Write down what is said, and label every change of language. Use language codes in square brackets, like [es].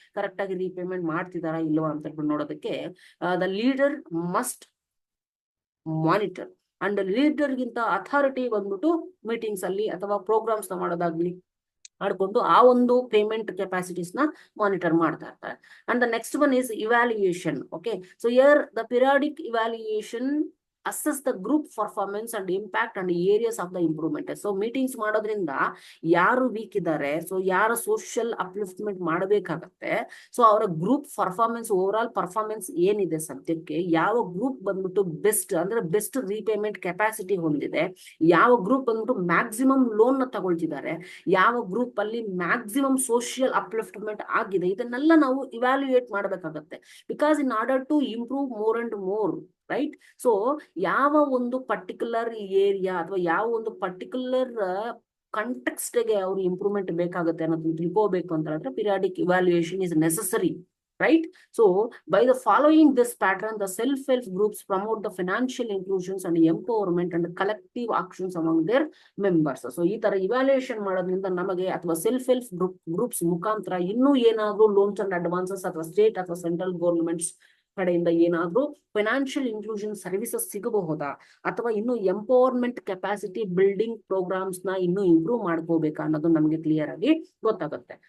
[kn] Correct ಆಗಿ repayment ಮಾಡ್ತಿದಾರಾ ಇಲ್ವಾ ಅಂತ ಹೇಳ್ಬಿಟ್ಟು ನೋಡೋದಕ್ಕೆ [en] The leader must monitor. [kn] And leader ಗಿಂತ ಅಥಾರಿಟಿ ಬಂದ್ಬಿಟ್ಟು ಮೀಟಿಂಗ್ಸ್ ಅಲ್ಲಿ ಅಥವಾ ಪ್ರೋಗ್ರಾಮ್ಸ್ ನ ಮಾಡೋದಾಗ್ಲಿ ಮಾಡ್ಕೊಂಡು ಆ ಒಂದು ಪೇಮೆಂಟ್ ಕೆಪಾಸಿಟೀಸ್ ನ ಮಾನಿಟರ್ ಮಾಡ್ತಾ ಇರ್ತಾರೆ. [en] And the next one is evaluation. Okay, so here the periodic evaluation assess the group performance and impact and areas of the improvement. [kn] So meetings ಮಾಡೋದ್ರಿಂದ ಯಾರು ವೀಕ್ ಇದ್ದಾರೆ, ಸೊ ಯಾರ ಸೋಷಿಯಲ್ ಅಪ್ಲಿಫ್ಟ್ಮೆಂಟ್ ಮಾಡಬೇಕಾಗತ್ತೆ, so ಅವರ group performance, over all performance ಏನಿದೆ ಸದ್ಯಕ್ಕೆ, ಯಾವ group ಬಂದ್ಬಿಟ್ಟು ಬೆಸ್ಟ್ ಅಂದ್ರೆ ಬೆಸ್ಟ್ ರೀಪೇಮೆಂಟ್ ಕೆಪಾಸಿಟಿ ಹೊಂದಿದೆ, ಯಾವ ಗ್ರೂಪ್ ಬಂದ್ಬಿಟ್ಟು ಮ್ಯಾಕ್ಸಿಮಮ್ ಲೋನ್ ನ ತಗೊಳ್ತಿದ್ದಾರೆ, ಯಾವ ಗ್ರೂಪ್ ಅಲ್ಲಿ ಮ್ಯಾಕ್ಸಿಮಮ್ ಸೋಷಿಯಲ್ ಅಪ್ಲಿಫ್ಟ್ಮೆಂಟ್ ಆಗಿದೆ, ಇದನ್ನೆಲ್ಲ ನಾವು ಇವ್ಯಾಲ್ಯೂಯೇಟ್ ಮಾಡಬೇಕಾಗತ್ತೆ. [en] because in order to improve more and more, [kn] right? So ಯಾವ ಒಂದು ಪರ್ಟಿಕ್ಯುಲರ್ ಏರಿಯಾ ಅಥವಾ ಯಾವ ಒಂದು ಪರ್ಟಿಕ್ಯುಲರ್ ಕಂಟೆಕ್ಸ್ಟ್ ಗೆ ಅವ್ರು ಇಂಪ್ರೂವ್ಮೆಂಟ್ ಬೇಕಾಗುತ್ತೆ ಅನ್ನೋದನ್ನ ತಿಳ್ಕೋಬೇಕು ಅಂತ ಹೇಳಿದ್ರೆ periodic evaluation [en] Is necessary, right? So by the following this pattern, the self-help groups promote the financial inclusions and empowerment and collective actions among their members. [kn] So ಈ ತರ ಇವ್ಯಾಲ್ಯೂಯೇಷನ್ ಮಾಡೋದ್ರಿಂದ ನಮಗೆ ಅಥವಾ ಸೆಲ್ಫ್ ಹೆಲ್ಪ್ ಗ್ರೂಪ್ಸ್ ಮುಖಾಂತರ ಇನ್ನೂ ಏನಾದ್ರೂ loans and advances ಅಥವಾ state ಅಥವಾ ಸೆಂಟ್ರಲ್ ಗೌರ್ಮೆಂಟ್ಸ್ ಕಡೆಯಿಂದ ಏನಾದ್ರೂ ಫೈನಾನ್ಷಿಯಲ್ ಇನ್ಕ್ಲೂಷನ್ ಸರ್ವಿಸಸ್ ಸಿಗಬಹುದಾ, ಅಥವಾ ಇನ್ನು ಎಂಪವರ್ಮೆಂಟ್ ಕೆಪಾಸಿಟಿ ಬಿಲ್ಡಿಂಗ್ ಪ್ರೋಗ್ರಾಮ್ಸ್ ನ ಇನ್ನೂ ಇಂಪ್ರೂವ್ ಮಾಡ್ಕೋಬೇಕಾ ಅನ್ನೋದು ನಮಗೆ ಕ್ಲಿಯರ್ ಆಗಿ ಗೊತ್ತಾಗುತ್ತೆ.